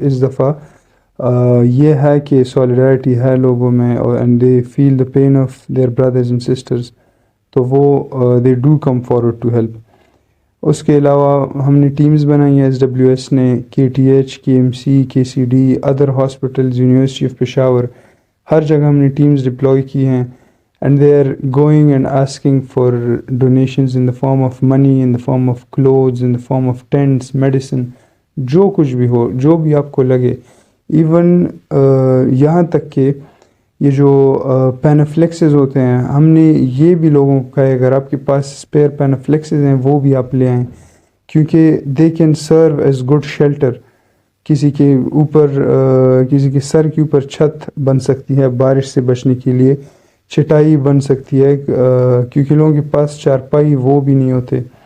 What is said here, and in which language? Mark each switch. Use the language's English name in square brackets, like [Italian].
[Urdu] اس دفعہ یہ ہے کہ سولیڈیرٹی ہے لوگوں میں، اور [English] and they feel the pain of their brothers and sisters, [Urdu] تو وہ [English] They do come forward to help. [Urdu] اس کے علاوہ ہم نے ٹیمز بنائی ہیں. SWS نے KTH، KMC، KCD، other hospitals, university of Peshawar, ہر جگہ ہم نے ٹیمز ڈپلوائے کی ہیں. [English] and they are going and asking for donations in the form of money, in the form of clothes, in the form of tents, medicine, [Urdu] جو کچھ بھی ہو، جو بھی آپ کو لگے. ایون یہاں تک کہ یہ جو پینافلیکسز ہوتے ہیں، ہم نے یہ بھی لوگوں کو کہا ہے اگر آپ کے پاس اسپیئر پینافلیکسز ہیں وہ بھی آپ لے آئیں، کیونکہ [English] They can serve as good shelter. [Urdu] کسی کے اوپر کسی کے سر کے اوپر چھت بن سکتی ہے بارش سے بچنے کے لیے، چٹائی بن سکتی ہے، کیونکہ لوگوں کے پاس چارپائی وہ بھی نہیں ہوتے.